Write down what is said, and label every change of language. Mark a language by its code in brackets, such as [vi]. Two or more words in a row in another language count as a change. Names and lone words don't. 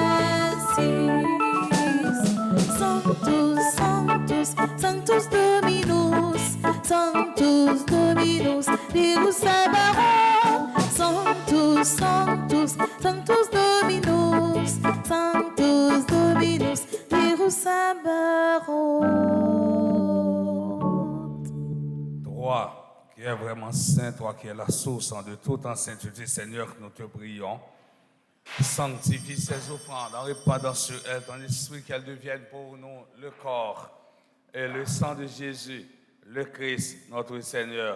[la] Sanctus, Sanctus, Sanctus Dominus, Sanctus Dominus, Deus Sabaoth. Sanctus, Sanctus, Sanctus Dominus, Sanctus Dominus, Deus Sabaoth. [fr] Toi qui es vraiment saint, toi qui es la source de toute en sainteté, Seigneur, nous te prions. Sanctifie ces offrandes, en répandant sur elles ton esprit, qu'elles deviennent pour nous le corps et le sang de Jésus, le Christ, notre Seigneur.